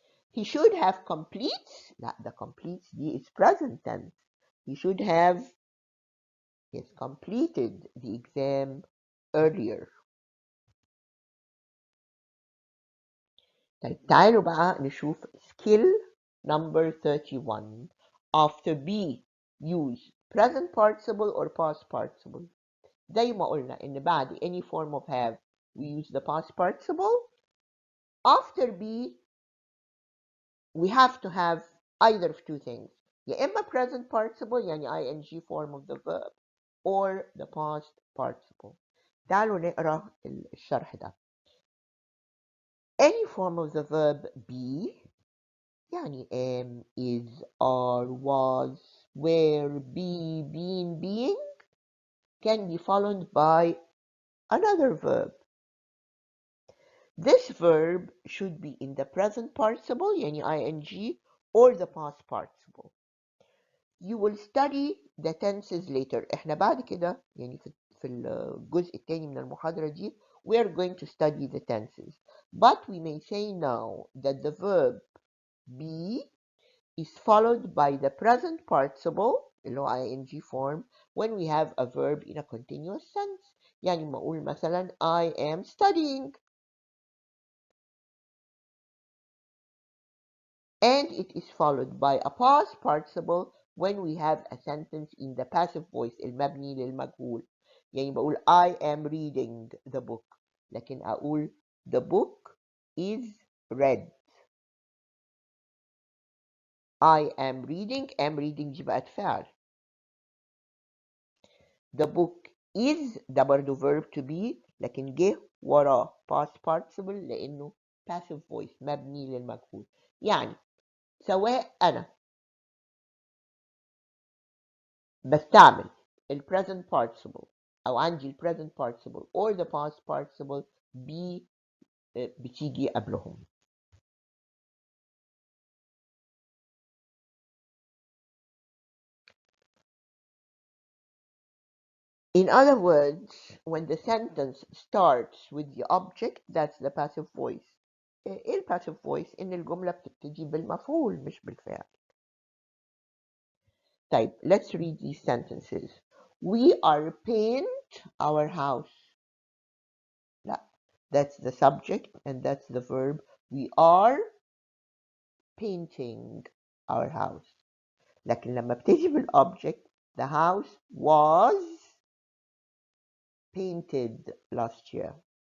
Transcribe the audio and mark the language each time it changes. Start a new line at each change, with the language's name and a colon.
English: He should have completes. لا the completes دي is present tense. He should have completed the exam earlier.
Arabic: طيب تعالوا بقى نشوف skill number 31.
English: After be use present participle or past participle.
Arabic: زي ما قلنا إن بعد
English: any form of have we use the past participle. After be we have to have either of two things.
Arabic: يا إما
English: present participle يعني ing form of the verb or the past participle.
Arabic: تعالوا نقرأ الشرح ده.
English: Any form of the verb be يعني am, is, are, was, were, be, been, being can be followed by another verb. This verb should be in the present participle يعني ing or the past participle. You will study the tenses later.
Arabic: احنا بعد كده يعني في الجزء الثاني من المحاضرة دي
English: we are going to study the tenses. But we may say now that the verb be is followed by the present participle
Arabic: اللي هو
English: ing form when we have a verb in a continuous sense.
Arabic: يعني ما أقول مثلا
English: I am studying. And it is followed by a past participle when we have a sentence in the passive voice
Arabic: المبني للمجهول. يعني بقول
English: I am reading the book،
Arabic: لكن أقول
English: the book is read. I am reading
Arabic: دي بقت فعل.
English: The book is ده برضه verb to be
Arabic: لكن جه وراه
English: past participle لأنه passive voice
Arabic: مبني للمجهول. يعني سواء أنا بستعمل ال present participle أو عندي ال present participle
English: or the past participle
Arabic: be بتيجي قبلهم.
English: In other words, when the sentence starts with the object, that's the passive voice.
Arabic: ايه الباسيف voice؟ ان الجملة بتبتدي بالمفعول مش بالفعل.
English: طيب, let's read these sentences. We are paint our house. لا, that's the subject and that's the verb. We are painting our house.
Arabic: لكن لما ابتدي
English: بالobject, the house was painted last year.